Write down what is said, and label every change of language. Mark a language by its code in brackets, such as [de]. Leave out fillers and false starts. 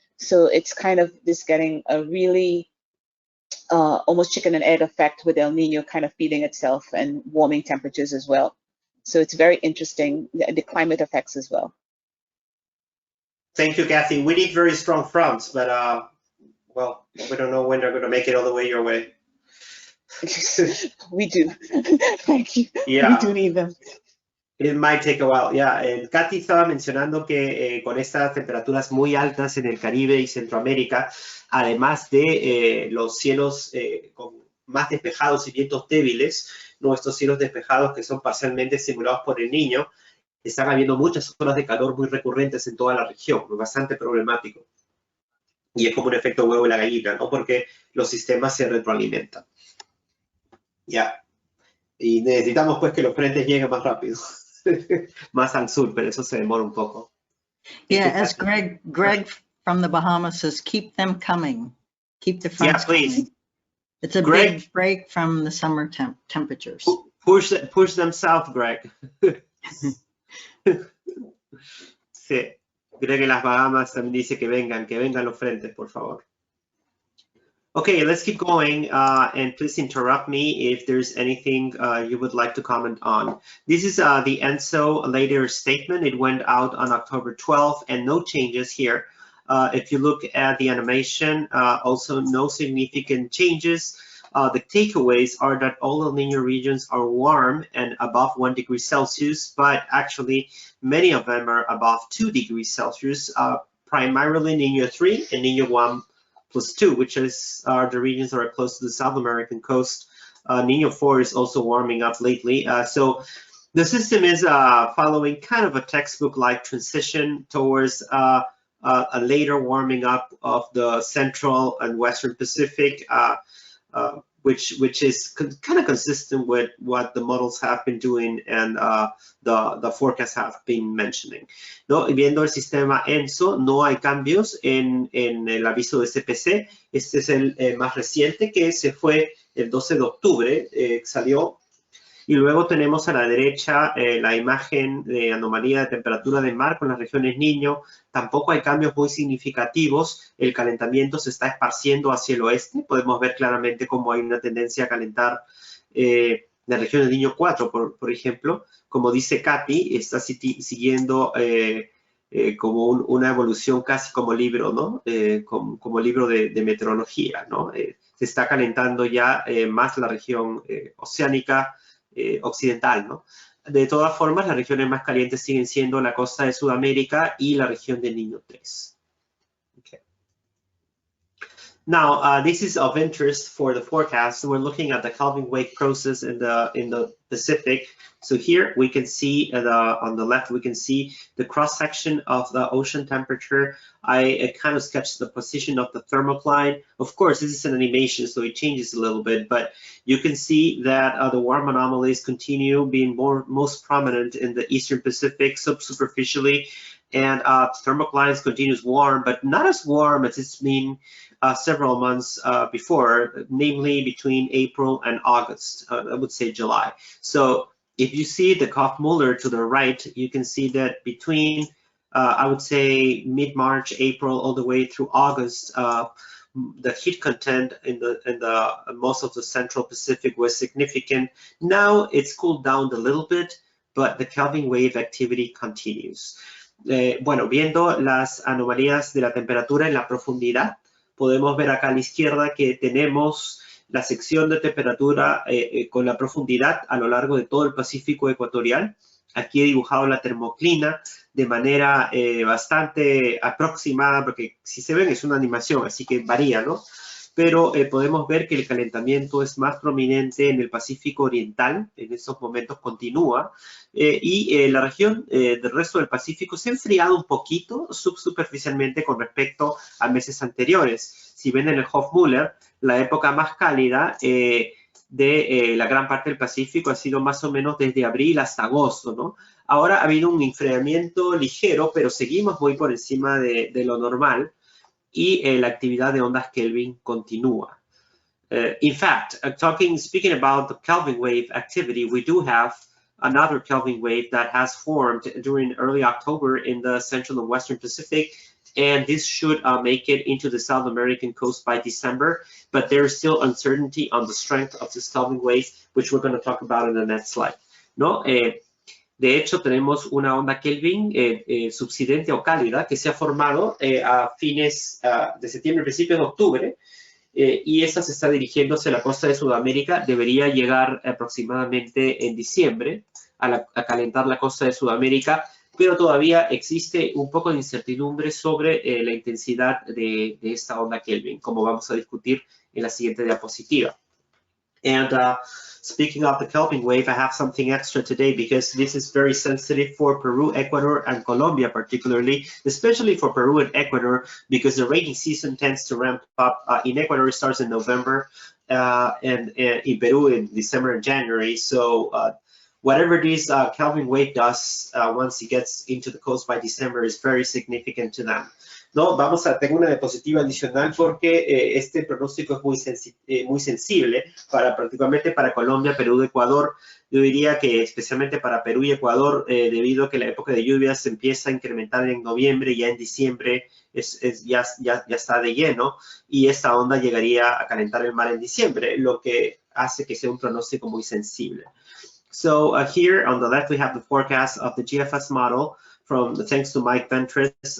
[en] So it's kind of this getting a really almost chicken and egg effect with El Nino kind of feeding itself and warming temperatures as well. So it's very interesting, the climate effects as well. Thank you, Kathy. We need very strong fronts, but well, we don't know when they're going to make it all the way your way. We do. Thank you. Yeah. We do need them. It might take a while, yeah. [es] Kathy estaba mencionando que con estas temperaturas muy altas en el Caribe y Centroamérica, además de los cielos con más despejados y vientos débiles, nuestros cielos despejados que son parcialmente simulados por el Niño, están habiendo muchas olas de calor muy recurrentes en toda la región, bastante problemático. Y es como un efecto huevo y la gallina, ¿no? Porque los sistemas se retroalimentan. Ya. Y necesitamos pues que los frentes lleguen más rápido. Más al sur, pero eso se demora un poco. [en] Yeah, as Greg from the Bahamas says, keep them coming. Keep the fronts please. coming. It's a Greg, big break from the summer temperatures. Push them south, Greg. [es] Sí. Greg en las Bahamas también dice que vengan los frentes, por favor. [en] Okay, let's keep going, and please interrupt me if there's anything you would like to comment on. This is the ENSO later statement. It went out on October 12th, and no changes here. If you look at the animation, also no significant changes. The takeaways are that all El Niño regions are warm and above 1 degree Celsius, but actually many of them are above 2 degrees Celsius, primarily Niño 3 and Niño 1+2, which are the regions that are close to the South American coast. Niño 4 is also warming up lately. So the system is following kind of a textbook-like transition towards a later warming up of the central and western Pacific, which is kind of consistent with what the models have been doing and the forecasts have been mentioning. [es] ¿No? Viendo el sistema ENSO, no hay cambios en el aviso de CPC. Este es el más reciente, que se fue el 12 de octubre, salió. Y luego tenemos a la derecha la imagen de anomalía de temperatura del mar con las regiones Niño. Tampoco hay cambios muy significativos. El calentamiento se está esparciendo hacia el oeste. Podemos ver claramente cómo hay una tendencia a calentar la región de Niño 4, por ejemplo. Como dice Katy, está siguiendo como una evolución casi como libro, ¿no? Como libro de meteorología, ¿no? Se está calentando ya más la región oceánica occidental, ¿no? De todas formas, las regiones más calientes siguen siendo la costa de Sudamérica y la región de Niño 3. [en] Okay. Now, this is of interest for the forecast. We're looking at the Kelvin wave process in the Pacific. So here we can see on the left, we can see the cross section of the ocean temperature. I kind of sketched the position of the thermocline. Of course, this is an animation, so it changes a little bit, but you can see that the warm anomalies continue being most prominent in the Eastern Pacific subsuperficially, and thermoclines continues warm, but not as warm as it's been several months before, namely between April and August, I would say July. So if you see the Koff-Muller to the right, you can see that between, I would say, mid-March, April, all the way through August, the heat content in the most of the Central Pacific was significant. Now it's cooled down a little bit, but the Kelvin wave activity continues. [es] Bueno, viendo las anomalías de la temperatura en la profundidad, podemos ver acá a la izquierda que tenemos la sección de temperatura con la profundidad a lo largo de todo el Pacífico ecuatorial. Aquí he dibujado la termoclina de manera bastante aproximada, porque si se ven es una animación, así que varía, ¿no? Pero podemos ver que el calentamiento es más prominente en el Pacífico oriental, en estos momentos continúa, y la región del resto del Pacífico se ha enfriado un poquito subsuperficialmente con respecto a meses anteriores. Si ven en el Hoff-Muller, la época más cálida de la gran parte del Pacífico ha sido más o menos desde abril hasta agosto, ¿no? Ahora ha habido un enfriamiento ligero, pero seguimos muy por encima de lo normal y la actividad de ondas Kelvin continúa. [en] In fact, speaking about the Kelvin wave activity, we do have another Kelvin wave that has formed during early October in the Central and Western Pacific, and this should make it into the South American coast by December, but there is still uncertainty on the strength of this Kelvin wave, which we're going to talk about in the next slide. [es] ¿No? De hecho, tenemos una onda Kelvin subsidente o cálida que se ha formado a fines de septiembre, principios de octubre, y esta se está dirigiendo hacia la costa de Sudamérica. Debería llegar aproximadamente en diciembre a calentar la costa de Sudamérica, pero todavía existe un poco de incertidumbre sobre la intensidad de esta onda Kelvin, como vamos a discutir en la siguiente diapositiva. [en] And speaking of the Kelvin wave, I have something extra today because this is very sensitive for Peru, Ecuador, and Colombia particularly, especially for Peru and Ecuador, because the rainy season tends to ramp up. In Ecuador, it starts in November, and in Peru in December and January. So whatever this Kelvin wave does once it gets into the coast by December is very significant to them. [es] No, tengo una diapositiva adicional porque este pronóstico es muy sensible particularmente para Colombia, Perú, Ecuador. Yo diría que especialmente para Perú y Ecuador, debido a que la época de lluvias se empieza a incrementar en noviembre, ya en diciembre ya está de lleno, y esta onda llegaría a calentar el mar en diciembre, lo que hace que sea un pronóstico muy sensible. [en] So here on the left we have the forecast of the GFS model thanks to Mike Ventres.